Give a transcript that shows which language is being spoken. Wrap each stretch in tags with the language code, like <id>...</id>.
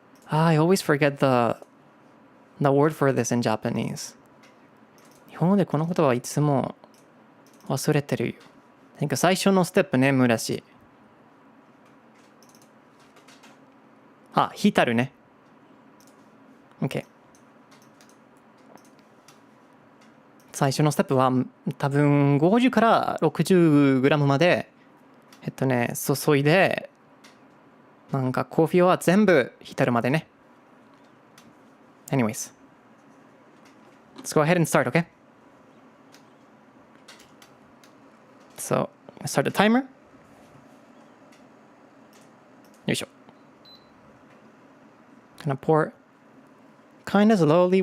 <en>I always forget the word for this in Japanese.</en> <ja>日本語でこの言葉はいつも忘れてるよ。なんか最初のステップね、村氏。あ、浸るね。OK。最初のステップは多分50から 60g まで注いで、なんかコーヒーは全部浸るまでね。</ja> <en>Anyways, let's go ahead and start, okay? So, start the timer. よいしょ。 Gonna pour kind of slowly.</en>